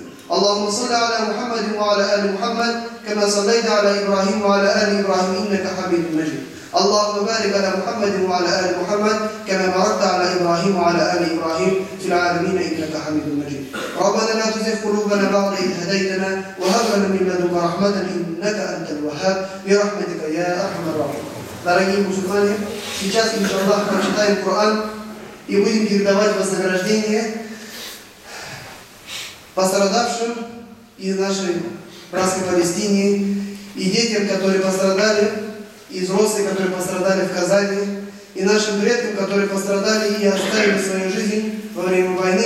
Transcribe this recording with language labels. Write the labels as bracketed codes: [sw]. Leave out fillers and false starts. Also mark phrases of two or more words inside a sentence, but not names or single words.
[ar] اللهم صل على محمد وعلى آل محمد كما صليت على إبراهيم وعلى آل إبراهيم إنك حميد مجيد. اللهم بارك على محمد وعلى آل محمد كما باركت على إبراهيم وعلى آل إبراهيم في العالمين إنك حميد مجيد. ربنا لا تزغ قلوبنا بعد إذ هديتنا وهب لنا من لدنك رحمة إنك أنت الوهاب برحمتك يا أرحم الراحمين. [ru] Дорогие мусульмане, сейчас, иншаллах, прочитаем Коран и будем передавать вознаграждение пострадавшим из нашей братской Палестине и детям, которые пострадали, и взрослым, которые пострадали в Казани, и нашим предкам, которые пострадали и оставили свою жизнь во время войны.